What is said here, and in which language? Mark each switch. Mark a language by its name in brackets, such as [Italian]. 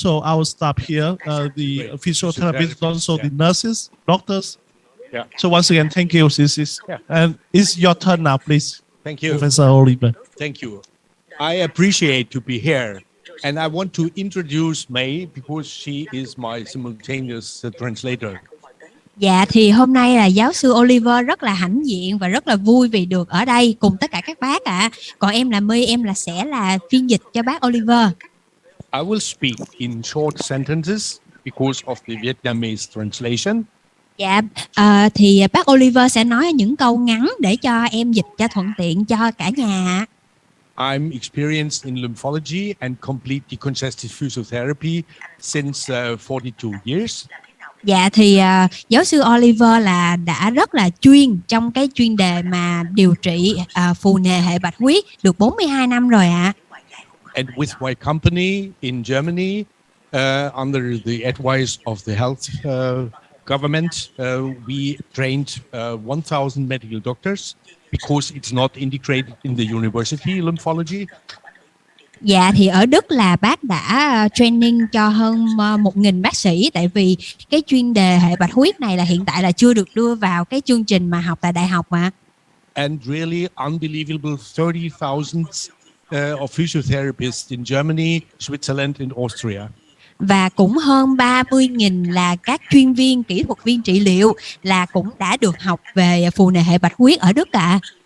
[English] So our staff here, the physiotherapists, also the nurses, doctors. Yeah. So once again, thank you. And it's your turn now, please. Thank you. Professor Oliver. Thank you. I appreciate to be here. And I want to introduce May because she is my simultaneous translator. [Vietnamese] Dạ thì hôm nay là giáo sư Oliver rất là hãnh diện và rất là vui vì được ở đây cùng tất cả các bác ạ. Còn em là My, em sẽ là phiên dịch cho bác Oliver. [English] I will speak in short sentences because of the Vietnamese translation. [Vietnamese] Dạ, thì bác Oliver sẽ nói những câu ngắn để cho em dịch cho thuận tiện cho cả nhà. [English] I'm experienced in lymphology and complete decongestive physiotherapy since 42 years. [Vietnamese] Dạ thì giáo sư Oliver là đã rất là chuyên trong cái chuyên đề mà điều trị phù nề hệ bạch huyết được 42 năm rồi ạ. [English] And with my company in Germany, under the advice of the health government, we trained 1,000 medical doctors because it's not integrated in the university lymphology. [Vietnamese] Dạ thì ở Đức là bác đã training cho hơn 1.000 bác sĩ, tại vì cái chuyên đề hệ bạch huyết này là hiện tại là chưa được đưa vào cái chương trình mà học tại đại học mà. [English] And really unbelievable 30,000 of physiotherapists in Germany, Switzerland and Austria. [Vietnamese] Và cũng hơn 30.000 là các chuyên viên, kỹ thuật viên trị liệu là cũng đã được học về phù nề hệ bạch huyết ở Đức ạ.